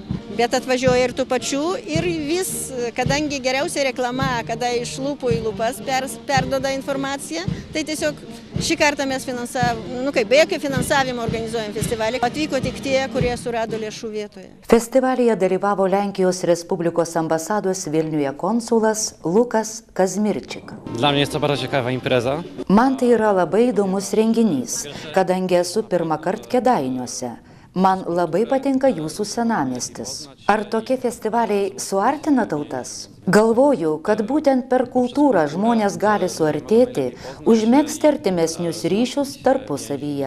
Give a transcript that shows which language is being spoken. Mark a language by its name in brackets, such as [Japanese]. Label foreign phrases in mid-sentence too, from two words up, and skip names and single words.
[Lithuanian] Bet atvažiuoja ir tų pačių ir vis, kadangi geriausia reklama, kada iš lūpų į lūpas perduoda informaciją, tai tiesiog šį kartą mes be jokio finansavimo organizuojam festivalį. Atvyko tik tie, kurie surado lėšų vietoje. Festivalyje dalyvavo Lenkijos Respublikos ambasados Vilniuje konsulas Lukas Kazmirčik. [Polish] Dla mnie jest to bardzo ciekawa impreza. [Lithuanian] Man tai yra labai įdomus renginys, kadangi esu pirmą kartą Kėdainiuose. Man labai patinka jūsų senamiestis. Ar tokie festivaliai suartina tautas? Galvoju, kad būtent per kultūrą žmonės gali suartėti, užmegzti artimesnius ryšius tarpusavyje.